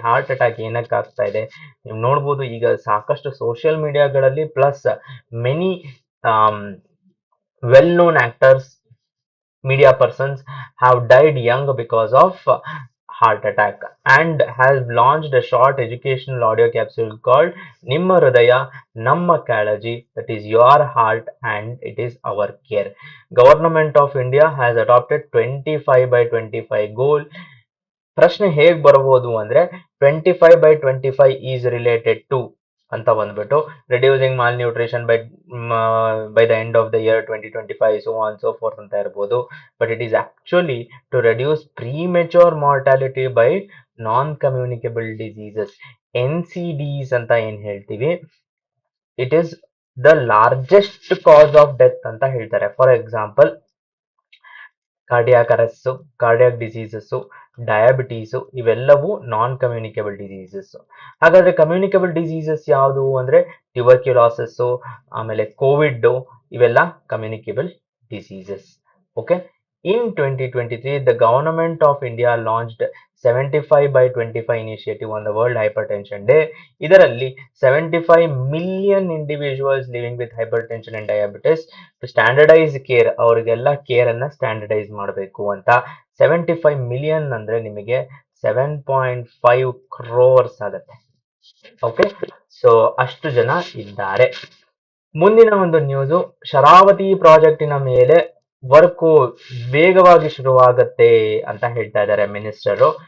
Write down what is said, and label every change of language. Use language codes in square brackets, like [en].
[kn] Heart attack ಏನಕ್ಕೆ ಆಗ್ತಾ ಇದೆ ನೀವು ನೋಡ್ಬೋದು, ಈಗ ಸಾಕಷ್ಟು social ಮೀಡಿಯಾಗಳಲ್ಲಿ [en] Plus many well known actors, media persons have died young because of heart attack, and has launched a short educational audio capsule called Nimma Hridaya Namma Kalaji, that is your heart and it is our care. Government of India has adopted 25/25 goal. [kn] ಪ್ರಶ್ನೆ ಹೇಗ್ ಬರಬಹುದು ಅಂದ್ರೆ [en] 25/25 is related to ಅಂತ ಬಂದ್ಬಿಟ್ಟು reducing malnutrition by the end of the year 2025 so on so forth ಅಂತ ಇರ್ಬೋದು. But it is actually to reduce premature mortality by non communicable diseases, NCDs [kn] ಅಂತ ಏನ್ ಹೇಳ್ತೀವಿ, [en] It is the largest cause of death ಅಂತ ಹೇಳ್ತಾರೆ. For example cardiac arrest, cardiac diseases, diabetes, ಇವೆಲ್ಲವೂ non communicable diseases. ಹಾಗಾದ್ರೆ communicable diseases ಯಾವುದು ಅಂದ್ರೆ tuberculosis, ಆಮೇಲೆ ಕೋವಿಡ್, ಇವೆಲ್ಲ communicable diseases. Okay, in 2023 the government of India launched 75/25 initiative on the World Hypertension Day. ಇದರಲ್ಲಿ 75 million individuals living with hypertension and diabetes to standardize care, [kn] ಅವರಿಗೆಲ್ಲ care ಅನ್ನ standardise ಮಾಡಬೇಕು ಅಂತ. 75 million ಅಂದ್ರೆ ನಿಮಗೆ 7.5 crores ಆಗುತ್ತೆ. ಓಕೆ, ಸೊ ಅಷ್ಟು ಜನ ಇದ್ದಾರೆ. ಮುಂದಿನ ಒಂದು ನ್ಯೂಸ್, ಶರಾವತಿ ಪ್ರಾಜೆಕ್ಟಿನ ಮೇಲೆ ವರ್ಕ್ ವೇಗವಾಗಿ ಶುರುವಾಗತ್ತೆ ಅಂತ ಹೇಳ್ತಾ ಇದ್ದಾರೆ ಮಿನಿಸ್ಟರ್.